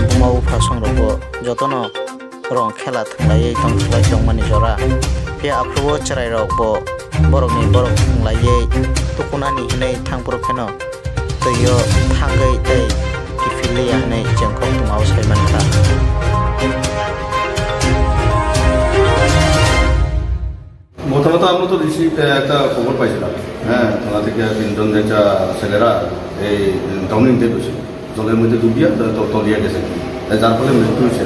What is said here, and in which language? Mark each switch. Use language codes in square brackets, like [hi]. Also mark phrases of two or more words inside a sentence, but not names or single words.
[trp] buma ufasong rogo jotono rong khela thanglai tongthlai tongmani jora pia apro charai rok bo borokni borok thanglai tukunani hinai thangpro kheno toyo thangai tei kifili hanai jengkok tumao saimankha [bn] প্রথমত আমরা তো একটা খবর পাইছিলাম, হ্যাঁ, থানা থেকে তিনজন যেটা ছেলেরা এই ডাউনিং দিয়ে গেছে, জলের মধ্যে ডুবিয়ে তলিয়ে গেছে, যার ফলে মৃত্যু হয়েছে।